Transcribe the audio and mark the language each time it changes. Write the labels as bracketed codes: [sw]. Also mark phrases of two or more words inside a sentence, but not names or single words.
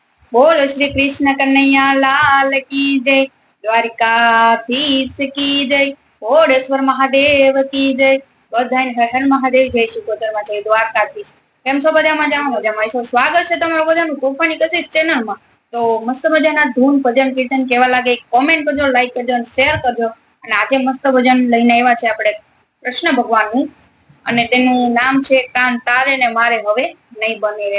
[hi] बोलो श्री कृष्ण कन्हैया लाल की जय। द्वारिकाधीश की जय। घोड़ेश्वर महादेव की जय। [gu] બધાને હર હર મહાદેવ, જય શિકોતરમાં, જય દ્વારકાધીશ। કેમ છો બધા? મજામાં મજામાં છો? સ્વાગત છે તમારું બધાનું તોફાની કશિશ ચેનલમાં। તો મસ્ત મજાના ધૂન ભજન કીર્તન કેવા લાગે કોમેન્ટ કરજો, લાઈક કરજો અને શેર કરજો। અને આજે મસ્ત ભજન લઈને આવ્યા છે આપણે કૃષ્ણ ભગવાનનું, અને તેનું નામ છે કાન તારે ને મારે હવે નહીં બની રે।